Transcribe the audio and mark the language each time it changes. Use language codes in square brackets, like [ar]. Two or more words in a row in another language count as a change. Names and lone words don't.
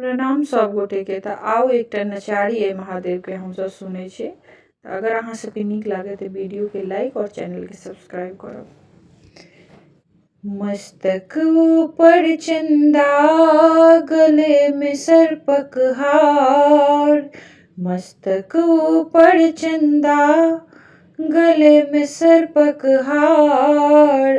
[mai] प्रणाम सब गोटे के। तो आओ एक नचारी है महादेव के हम सब सुने छे। तो अगर अहाँ सबके नीक लागे तो वीडियो के लाइक और चैनल के सब्सक्राइब करो। मस्तक ऊपर चंदा गले में सर्पक हार, मस्तक ऊपर चंदा गले में सर्पक हार।